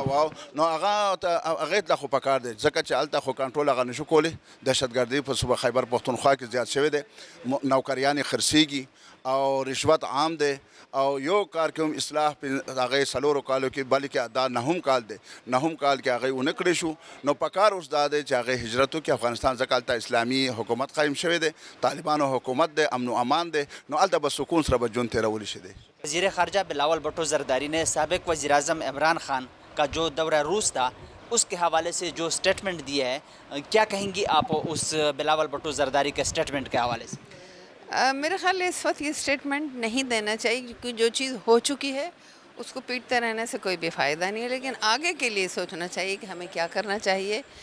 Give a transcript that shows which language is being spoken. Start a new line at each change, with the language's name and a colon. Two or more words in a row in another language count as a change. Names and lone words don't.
Pashto: واو نو هغې ته خو پکار دی ځکه چې هلته خو کنټرول هغه نشو کولی دهشتګردي په صوبه خیبر پښتونخوا کې زیات شوی دی نوکریانې خرڅېږي او رشوت عام دی او یو کار کې هم اصلاح په هغې څلورو کالو کې بلکې دا نهم کال دی نهم کال کې هغې ونه کړی شو نو پکار اوس دا دی چې هغې هجرت وکړي افغانستان ځکه هلته اسلامي حکومت قایم شوی دی طالبانو حکومت دی امن و امان دی نو هلته به سکون سره به ژوند تېرولی شي دی
Urdu: وزیر خارجہ بلاول بھٹو زرداری نے سابق وزیر اعظم عمران خان کا جو دورہ روس تھا اس کے حوالے سے جو اسٹیٹمنٹ دیا ہے کیا کہیں گی آپ اس بلاول بھٹو زرداری کے اسٹیٹمنٹ کے حوالے سے میرے خیال ہے اس وقت یہ اسٹیٹمنٹ نہیں دینا چاہیے کیونکہ جو چیز ہو چکی ہے اس کو پیٹتے رہنے سے کوئی بھی فائدہ نہیں ہے لیکن آگے کے لیے سوچنا چاہیے کہ ہمیں کیا کرنا چاہیے